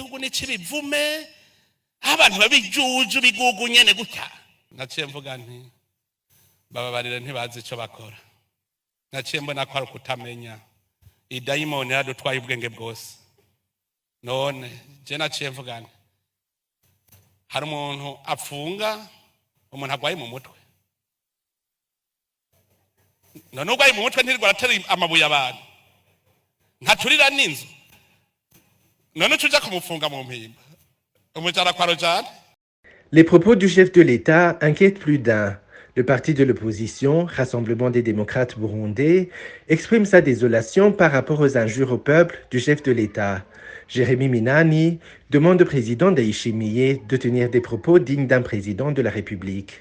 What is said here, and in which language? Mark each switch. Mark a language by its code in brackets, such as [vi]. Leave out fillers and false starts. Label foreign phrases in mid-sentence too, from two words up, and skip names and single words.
[rn] gihugu ni cibivume abantu babijuju bigugu nyene gutya naciye mvuga nti bababarire ntibazi ico bakora naciye mbona ko ari ukutamenya idayimoni yadutwaye ubwenge bwose none je naciye mvuga nti hari umuntu apfunga umuntu agwaye mu mutwe none ugwaye mu mutwe ntirirwa aratera amabuye abantu nkaturira n'inzu none ucuja kumufunga mu mpimba umujana kwa rojane. [fr] Les propos du chef de l'État inquiètent plus d'un. Le parti de l'opposition, Rassemblement des démocrates burundais, exprime sa désolation par rapport aux injures au peuple du chef de l'État. Jérémy Minani demande au président Ndayishimiye de tenir des propos dignes d'un président de la République.